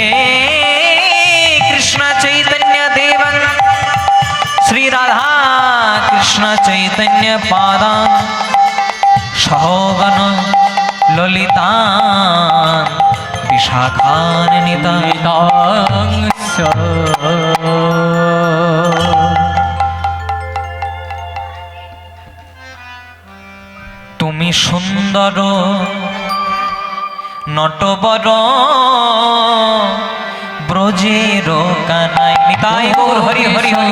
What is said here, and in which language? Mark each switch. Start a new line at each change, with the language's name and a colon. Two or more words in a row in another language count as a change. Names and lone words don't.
Sanskrit: कृष्ण चैतन्य देवं श्री राधा कृष्ण चैतन्य पादां सहगन ललितां विशाखान्वितां
Bangla: তুমি সুন্দর নটবর ব্রজের কানাই নিতাই গৌর হরি হরি হরি।